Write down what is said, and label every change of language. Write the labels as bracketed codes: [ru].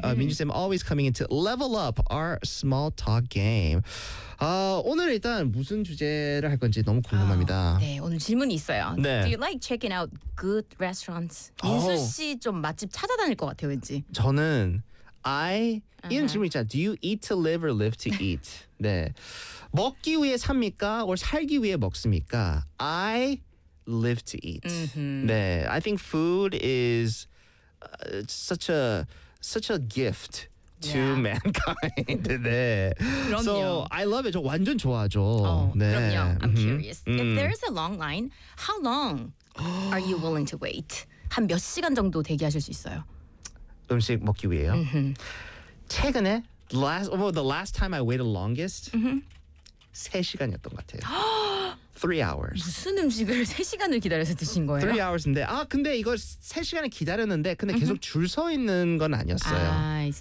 [en] Minju Sam always coming in to level up our small talk game. [ko] 오늘 일단 무슨 주제를 할 건지 너무 궁금합니다. 네, 오늘 질문이 있어요. 네. [en] Do you like checking out good restaurants? [ko] 민수 씨 좀 맛집 찾아다닐 것 같아요, 왠지. 저는 이런 질문 있잖아. [en] Do you eat to live or live to eat? [ko] 네, 먹기 위해 삽니까? or 살기 위해 먹습니까? [en] I live to eat. 네, I think food is such a gift. To mankind. 네. [ko] 그럼요. [en] So I love it. [ko] 저 완전 좋아하죠. [en] 네. [ko] 그럼요. [en] I'm curious. If there is a long line, how long are you willing to wait? [ko] 한 몇 시간 정도 대기하실 수 있어요? 음식 먹기 위해요? 최근에 [en] the last time I waited longest [ko] 3시간이었던 것 같아요. 3 hours. 무슨 음식을 3시간을 기다려서 드신 거예요? 3 hours인데 아 근데 이거 3시간을 기다렸는데 근데 계속 줄 서 있는 건 아니었어요.